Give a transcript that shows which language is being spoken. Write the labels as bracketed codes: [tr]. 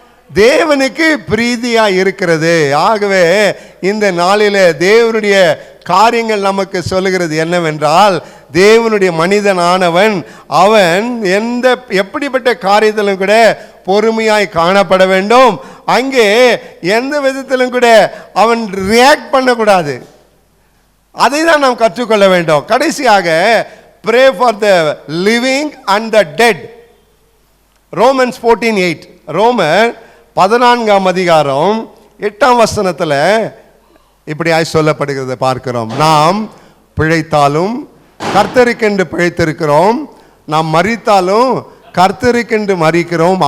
[ta] தேவனுக்கு பிரீதியா இருக்கிறது. ஆகவே இந்த நாளிலே தேவனுடைய காரியங்கள் நமக்கு சொல்லுகிறது என்னவென்றால் தேவனுடைய மனிதனானவன் அவன் எப்படிப்பட்ட காரியத்திலும் கூட பொறுமையாய் காணப்பட வேண்டும். அங்கே எந்த விதத்திலும் கூட அவன் ரியாக்ட் பண்ணக்கூடாது. அதை தான் நாம் கற்றுக்கொள்ள வேண்டும். கடைசியாக [en] pray for the living and the dead. [ta] Romans 14:8, ரோமர் 14ஆம் அதிகாரம் 8ஆம் வசனத்தில் இப்படி சொல்லப்படுகிறது பார்க்கிறோம். நாம் பிழைத்தாலும் கர்த்தருக்கென்று பிழைத்திருக்கிறோம், நாம் மரித்தாலும் கர்த்தருக்கென்று மரிக்கிறோம்.